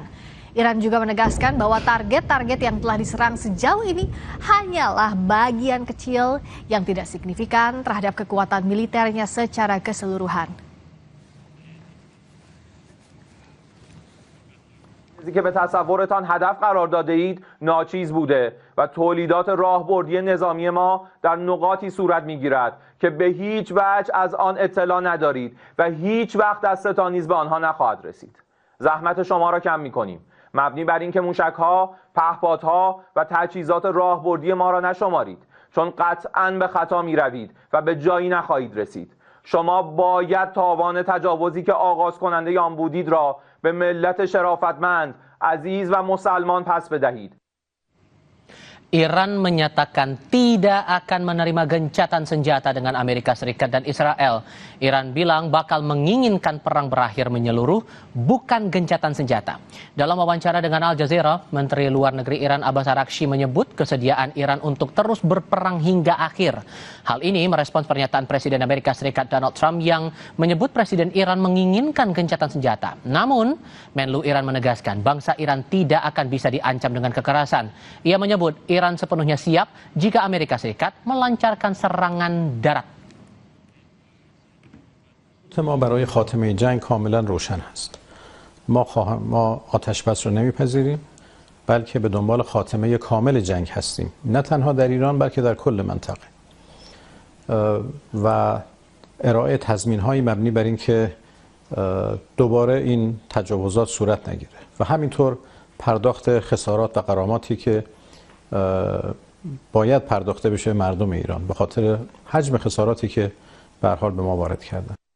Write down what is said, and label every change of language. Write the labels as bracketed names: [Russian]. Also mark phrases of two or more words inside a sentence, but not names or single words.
[Indonesian] Iran juga menegaskan bahwa target-target yang telah diserang sejauh ini hanyalah bagian kecil yang tidak signifikan terhadap kekuatan militernya secara keseluruhan. [Persian] چیزی که به تصورتان هدف قرار داده اید ناچیز بوده و تولیدات راهبردی نظامی ما در نقاطی صورت میگیرد که به هیچ وجه از آن اطلاع ندارید و هیچ وقت دستتان نیز به آنها نخواهد رسید. زحمت شما را کم میکنیم مبنی بر اینکه موشک‌ها، پهپادها و تجهیزات راهبردی ما را نشمارید چون قطعاً به خطا میروید و به جایی نخواهید رسید. شما باید تاوان تجاوزی که آغاز کننده آن بودید را به ملت شرافتمند، عزیز و مسلمان پس بدهید. [Indonesian] Iran menyatakan tidak akan menerima gencatan senjata dengan Amerika Serikat dan Israel. Iran bilang bakal menginginkan perang berakhir menyeluruh, bukan gencatan senjata. Dalam wawancara dengan Al Jazeera, Menteri Luar Negeri Iran Abbas Araghchi menyebut kesediaan Iran untuk terus berperang hingga akhir. Hal ini merespons pernyataan Presiden Amerika Serikat Donald Trump yang menyebut Presiden Iran menginginkan gencatan senjata. Namun, Menlu Iran menegaskan bangsa Iran tidak akan bisa diancam dengan kekerasan. Ia menyebut Iran sepenuhnya siap jika Amerika Serikat melancarkan serangan darat. [Persian] ما برای خاتمه جنگ کاملا روشن است. ما آتش بس رو نمیپذیریم، بلکه به دنبال خاتمه کامل جنگ هستیم، نه تنها در ایران بلکه در کل منطقه. و ارائه تضمین‌های مبنی بر این که دوباره این تجاوزات صورت نگیره و همینطور پرداخت خسارات و غراماتی که باید پرداخته بشه مردم ایران به خاطر حجم خساراتی که به هر حال به ما وارد کردن.